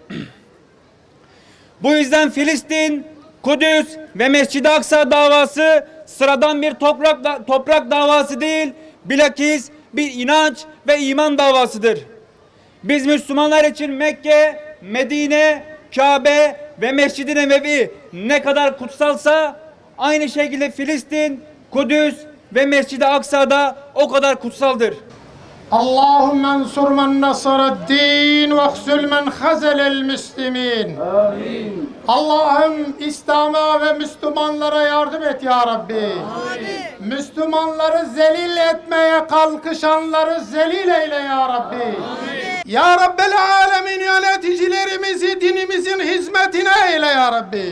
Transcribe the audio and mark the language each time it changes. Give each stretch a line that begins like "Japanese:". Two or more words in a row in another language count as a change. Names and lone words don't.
Turkish: Bu yüzden Filistin, Kudüs ve Mescid-i Aksa davası sıradan bir toprak davası değil, bilakis bir inanç ve iman davasıdır. Biz Müslümanlar için Mekke, Medine, Kabe ve Mescid-i Nebevi ne kadar kutsalsa, aynı şekilde Filistin, Kudüs ve Mescid-i Aksa da o kadar kutsaldır.
Arabic: اللهم انصر من نصر الدين واخذل من خذل المسلمين.
Turkish: Allah'ım İslam'a ve Müslümanlara yardım et
Arabic: يا ربي.
Turkish: Amin. Müslümanları zelil etmeye kalkışanları zelil eyle
Arabic: يا ربي.
Turkish: Amin.
Arabic: يا رب العالمين,
Turkish: yöneticilerimizi dinimizin hizmetine eyle
Arabic: يا ربي.